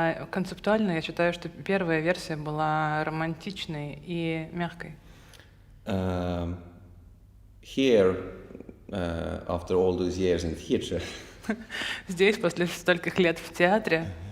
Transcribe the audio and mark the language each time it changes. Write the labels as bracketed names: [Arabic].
[Russian] Концептуально я считаю, что первая версия была романтичной и мягкой. [English] Here, after all those years in theatre, [Russian] Здесь, после стольких лет в театре,